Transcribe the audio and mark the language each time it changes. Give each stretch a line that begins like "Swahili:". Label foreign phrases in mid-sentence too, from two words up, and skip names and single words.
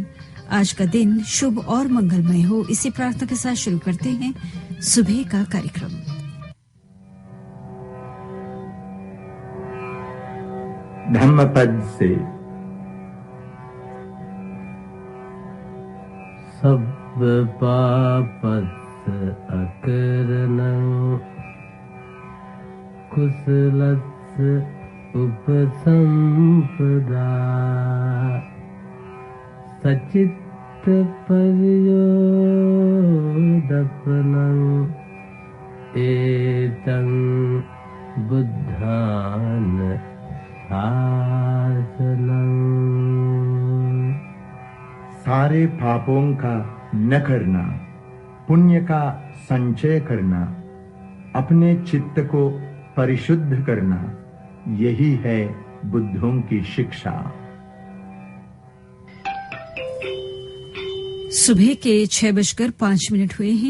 Hindi: आज का दिन शुभ और मंगलमय हो, इसी प्रार्थना के साथ शुरू करते हैं सुबह का कार्यक्रम। धम्मपद से
Pali: सब पापस् अकरणं कुशलस् उपसंपदा सचित्त पर्योदपनं एतं बुद्धान आसनं।
Hindi: सारे पापों का न करना, पुण्य का संचय करना, अपने चित्त को परिशुद्ध करना, यही है बुद्धों की शिक्षा। सुबह के 6:05 हुए हैं।